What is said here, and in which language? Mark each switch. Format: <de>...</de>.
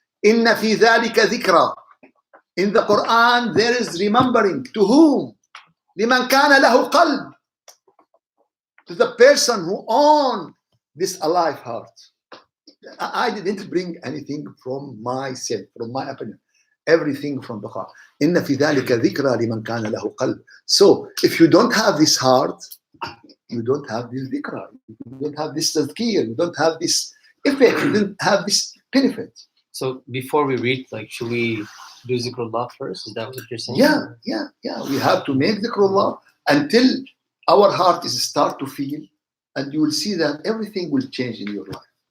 <ar>Inna fi dhalika dhikra.</ar> <en>In the Quran, there is remembering. To whom?</en> <ar>لمن كان له قلب.</ar> <en>To the person who owns this alive heart. I didn't bring anything from myself, from my opinion. Everything from the Quran.</en> <ar>إن في ذلك ذكرى لمن كان له قلب.</ar> <en>So, if you don't have this heart, you don't have this dhikra, you don't have this tazkir, you don't have this effect, you don't have this benefit. So before we read, like, should we do zikrullah first? Is that what you're saying? Yeah. We have to make zikrullah until our heart is start to feel, and you will see that everything will change in your life.</en>